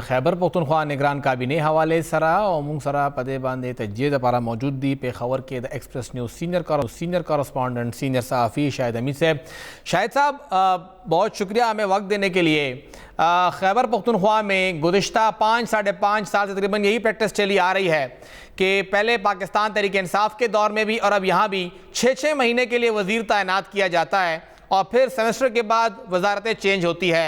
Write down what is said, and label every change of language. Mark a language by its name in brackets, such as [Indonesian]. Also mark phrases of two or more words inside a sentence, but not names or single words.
[Pashto] خیبر پختونخوا نگران کابینې حوالې سره او مونږ سره په دې باندې تجزیې دپاره موجود دي پېښور کې د ایکسپریس نیوز [English] senior correspondent [Pashto] سینئر صحافی شاہد حمید صاحب. [Urdu] شاہد صاحب بہت شکریہ ہمیں وقت دینے کے لیے. خیبر پختونخوا میں گزشتہ 5-5.5 سال سے تقریباً یہی پریکٹس چلی آ رہی ہے کہ پہلے پاکستان تحریک انصاف کے دور میں بھی اور اب یہاں بھی 6 مہینے کے لیے وزیر تعینات کیا جاتا ہے اور پھر سیمسٹر کے بعد وزارتیں چینج ہوتی ہے.